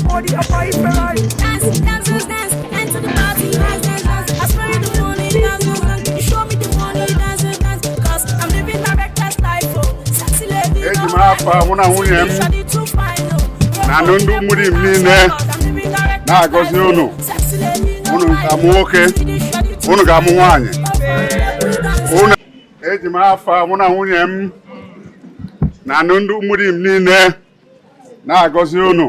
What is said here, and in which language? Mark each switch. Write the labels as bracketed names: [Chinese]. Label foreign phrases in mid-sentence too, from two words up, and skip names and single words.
[English] your boyfriend. Dance, dance, dance, dance to the party, dance, dance, dance. I spray the money, dance, dance, dance. You show me the money, dance, dance, dance. Cause I'm living my reckless life, oh. Sexy lady, [Igbo] Eji m afa mụ na nwunye m na ndụ mmiri m niile na-agọzi unu. Unu ga-amụ nwoke, unu ga-amụ nwaanyị. Eji m afa mụ na nwunye m na ndụ mmiri m niile na-agọzi unu.